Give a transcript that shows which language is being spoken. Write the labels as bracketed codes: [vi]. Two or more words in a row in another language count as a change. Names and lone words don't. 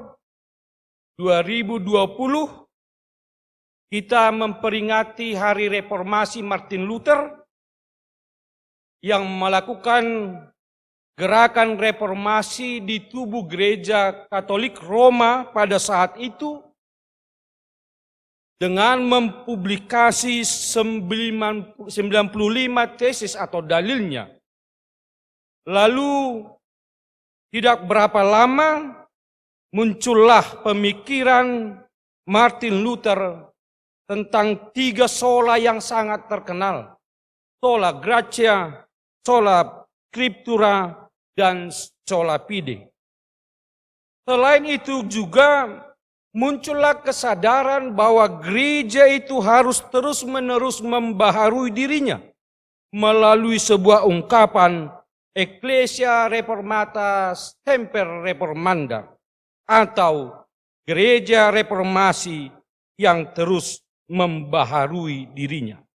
[id] 2020, kita memperingati Hari Reformasi Martin Luther yang melakukan gerakan reformasi di tubuh Gereja Katolik Roma pada saat itu dengan mempublikasi 95 tesis atau dalilnya. Lalu tidak berapa lama muncullah pemikiran Martin Luther tentang 3 sola yang sangat terkenal. [la] Sola Gratia, sola Scriptura, dan sola fide. [id] Selain itu juga muncullah kesadaran bahwa gereja itu harus terus-menerus membaharui dirinya melalui sebuah ungkapan [la] Ecclesia Reformata Semper Reformanda, [id] atau gereja reformasi yang terus membaharui dirinya.